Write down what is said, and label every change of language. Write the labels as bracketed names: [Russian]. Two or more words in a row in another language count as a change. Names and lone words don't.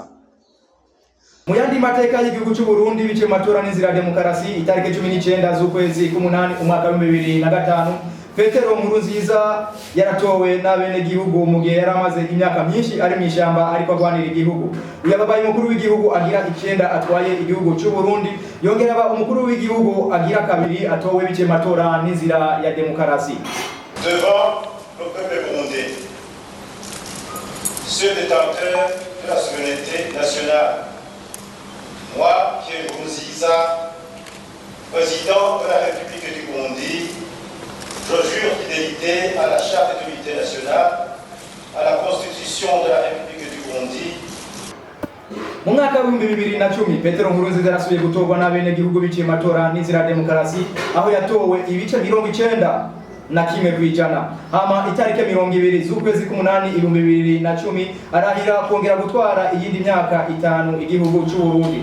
[Rundi] Mu yandi mateka y'igihugu cy'u Burundi biciye mu matora n'inzira ya demokarasi itarike 19 z'ukwezi k'umunani umwaka w'2005 Petero Nkurunziza yaratowe n'abene gihugu mu gihe yaramaze imyaka myinshi ari mu ishyamba ariko agwanira igihugu. Uyababaye umukuru w'igihugu agira 9 atwaye igihugu cy'u Burundi yongera aba umukuru w'igihugu agira kabiri atowe biciye mu matora n'inzira ya demokarasi. [French] Devant le peuple burundais, ceux détenteurs de la souveraineté nationale, moi, Pierre Nkurunziza, président de la République du Burundi, je jure fidélité à la Charte de l'unité nationale, à la Constitution de la République du Burundi. [Rundi] Mu mwaka w'2010 Petero Nkurunziza yarasubiye gutorwa n'abene gihugu biciye matora n'inzira ya demokarasi aho yatowe ibice 91%. Hama itarike 20 z'ukwezi k'umunani 2010 arahira kongera gutwara iyindi myaka 5 igihugu cy'u Burundi.